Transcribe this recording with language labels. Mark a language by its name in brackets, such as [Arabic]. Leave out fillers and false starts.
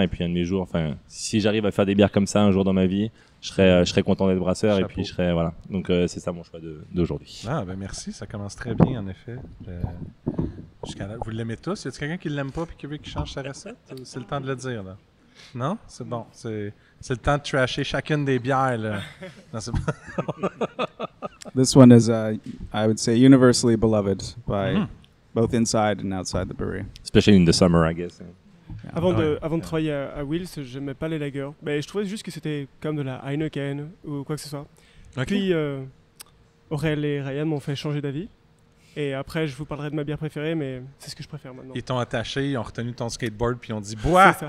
[French] Et puis un de mes jours, si j'arrive à faire des bières comme ça un jour dans ma vie, je serais content d'être brasseur. Chapeau. Et puis voilà. Donc c'est ça mon choix d'aujourd'hui. Ah merci, ça commence très bien en effet. Jusqu'à là, vous l'aimez tous? Y a-t-il quelqu'un qui l'aime pas et qui veut qu'il change sa recette? C'est le temps de le dire, là. Non? C'est bon. C'est le temps de trasher chacune des bières, là. Non, c'est bon. [English] This one is, I would say, universally beloved by both inside and outside the brewery. Especially in the summer, I guess. [French] Avant de travailler à Wills, j'aimais pas les lagers. Mais je trouvais juste que c'était comme de la Heineken ou quoi que ce soit. Okay. Puis Aurélien et Ryan m'ont fait changer d'avis. Et après, je vous parlerai de ma bière préférée, mais c'est ce que je préfère maintenant. Ils t'ont attaché, ils ont retenu ton skateboard, puis ils ont dit « Bois!